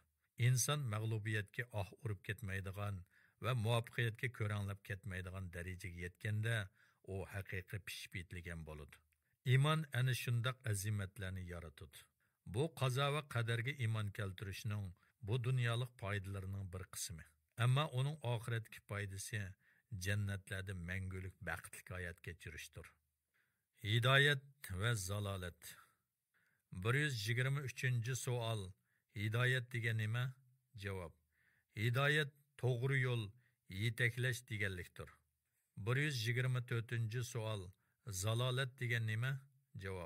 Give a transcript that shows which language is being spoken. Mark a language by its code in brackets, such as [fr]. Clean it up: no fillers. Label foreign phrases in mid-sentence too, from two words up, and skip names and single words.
[uz] İnson mag'lubiyatga urib ketmaydigan va muvaffaqiyatga ko'ranglab ketmaydigan darajaga yetganda u haqiqiy pishib yetilgan bo'ladi. Iymon ana shundoq azimatlarni yaratadi. Bu qazo va qadarga iymon keltirishning bu dunyolik foydalarining bir qismi. Amma onun oxiratki foydasi jannatlarda mangulik baxtli hayot kechirishdir. Hidayet ve zalalet. 123. savol. Hidayet degan nima? Javob. Hidayet to'g'ri yo'l, yetaklash deganlikdir. 124. savol. Zalalet degan nima? Javob.